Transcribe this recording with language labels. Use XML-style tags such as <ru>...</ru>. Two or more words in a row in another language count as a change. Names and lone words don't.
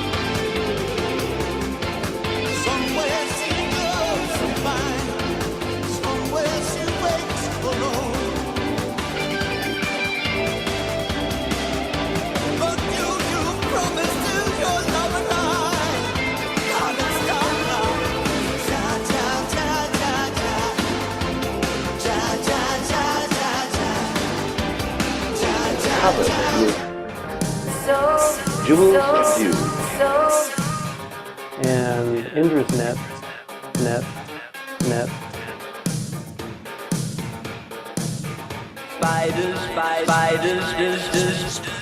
<en>Somewhere she goes to find, somewhere she waits alone. But you promised to your love and I. God, it's gone now. Ja, ja, ja, ja, ja. Ja, ja, ja, ja, ja. Ja, ja, Covered ja. with jewels of dew. And Indra's net. Spiders, spiders.</en>